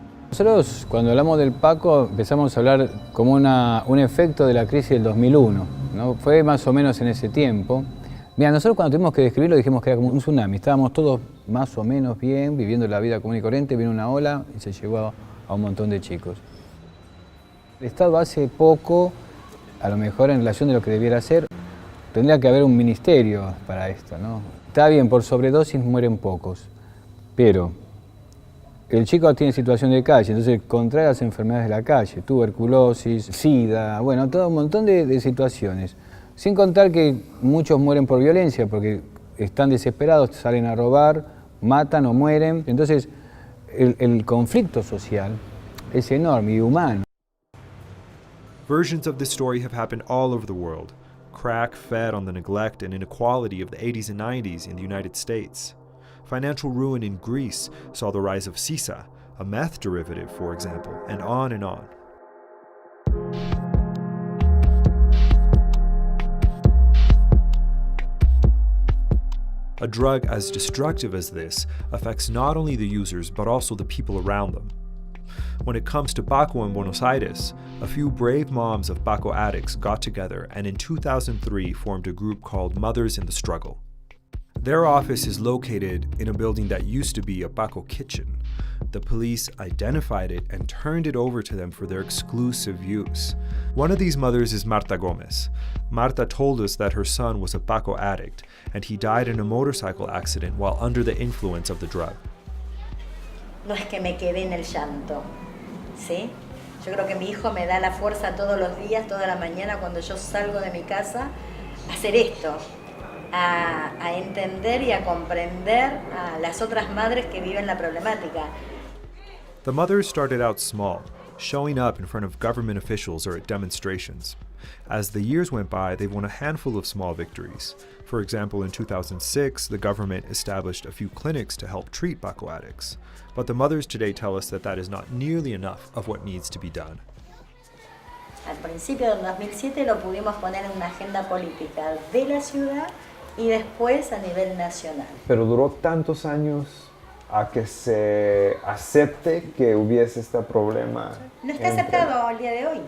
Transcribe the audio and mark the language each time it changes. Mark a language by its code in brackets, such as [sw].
[es] Nosotros, cuando hablamos del Paco, empezamos a hablar como un efecto de la crisis del 2001, ¿no? Fue más o menos en ese tiempo. Mira, nosotros cuando tuvimos que describirlo dijimos que era como un tsunami. Estábamos todos más o menos bien, viviendo la vida común y corriente, vino una ola y se llevó a un montón de chicos. El Estado hace poco, a lo mejor en relación de lo que debiera hacer, tendría que haber un ministerio para esto, ¿no? Está bien, por sobredosis mueren pocos, pero el chico tiene situación de calle, entonces contrae las enfermedades de la calle, tuberculosis, sida, bueno, todo un montón de situaciones. Sin contar que muchos mueren por violencia, porque están desesperados, salen a robar, matan o mueren. Entonces, el conflicto social es enorme y humano. [en] Versions of this story have happened all over the world. Crack fed on the neglect and inequality of the 80s and 90s in the United States. Financial ruin in Greece saw the rise of sisa, a meth derivative, for example, and on and on. A drug as destructive as this affects not only the users but also the people around them. When it comes to Paco in Buenos Aires, a few brave moms of Paco addicts got together and in 2003 formed a group called Mothers in the Struggle. Their office is located in a building that used to be a Paco kitchen. The police identified it and turned it over to them for their exclusive use. One of these mothers is Marta Gomez. Marta told us that her son was a Paco addict and he died in a motorcycle accident while under the influence of the drug. [es] No es que me quedé en el llanto, ¿sí? Yo creo que mi hijo me da la fuerza todos los días, toda la mañana cuando yo salgo de mi casa a hacer esto, a entender y a comprender a las otras madres que viven la problemática. [en] The mothers started out small, showing up in front of government officials or at demonstrations. As the years went by, they've won a handful of small victories. For example, in 2006, the government established a few clinics to help treat Paco addicts. But the mothers today tell us that that is not nearly enough of what needs to be done. [es] Al principio del 2007 lo pudimos poner en una agenda política de la ciudad y después a nivel nacional. Pero duró tantos años a que se acepte que hubiese este problema. No está aceptado al día de hoy.